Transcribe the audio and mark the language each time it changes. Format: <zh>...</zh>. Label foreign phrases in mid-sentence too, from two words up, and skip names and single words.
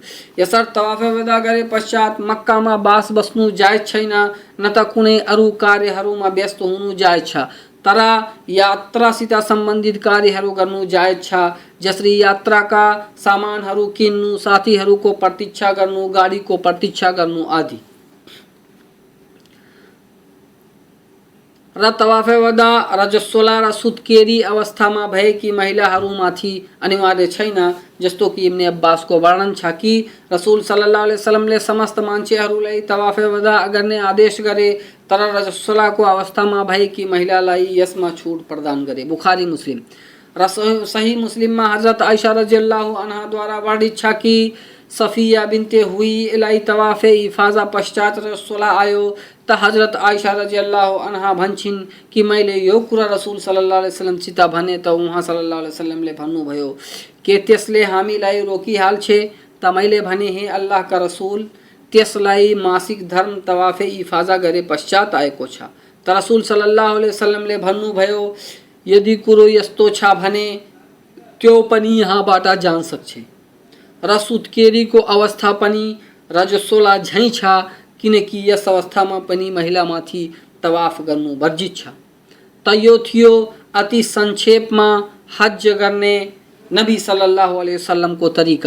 <ne>यसर्थ तवाफे वदा गरे पश्चात मक्कामा बास बस्नु जायज छैन, न त कुनै अरू कार्यहरूमा व्यस्त हुनु जायज छ, तर यात्रासित सम्बन्धित कार्यहरू गर्नु जायज छ, जसरी यात्राका सामानहरू किन्नु, साथीहरूको प्रतीक्षा गर्नु, गाडीको प्रतीक्षा गर्नु आदि। र तवाफे वदा रजस्वला र सुत्केरी अवस्थामा भएकी महिलाहरूमाथि अनिवार्य छैन, जस्तो कि इब्ने अब्बासको वर्णन छ कि रसूल</ne> <ar>صلى الله عليه وسلم ले</ar> <ne>समस्त मान्छेहरूलाई तवाफे वदा गर्ने आदेश गरे, तर रजस्वलाको अवस्थामा भएकी महिलालाई यसमा छुट प्रदान गरे। बुखारी मुस्लिम। र सही मुस्लिममा हजरत आयशा</ne> <ar>رضي الله عنها द्वारा</ar> <ne>वर्णित छ कि सफिया बिन्ते हुईलाई तवाफे इफाजा पश्चात रजस्वला आयो त हजरत आयशा</ne> <ar>رضي الله عنها</ar> <ne>भन्छिन् कि मैले यो कुरा रसूल</ne> <ar>صلى الله عليه وسلم सित</ar> <ne>भने त उहाँ</ne> <ar>صلى الله عليه وسلم ले</ar> <ne>भन्नुभयो के त्यसले हामीलाई रोकिहाल्छे? त मैले भने हे अल्लाहका रसूल, त्यसलाई मासिक धर्म तवाफे इफाजा गरे पश्चात आएको छ। त रसुल</ne> <ar>صلى الله عليه وسلم ले</ar> <ne>भन्नुभयो यदि कुरो यस्तो छ भने त्यो पनि यहाँबाट जान सक्छ र सुत्केरीको अवस्था पनि रजस्वला झैँ छ, किनकि यस अवस्थामा पनि महिलामाथि तवाफ गर्नु वर्जित छ। त यो थियो अति संक्षेपमा हज गर्ने नबी</ne> <ar>صلى الله عليه وسلم को</ar> <ne>तरिका।</ne>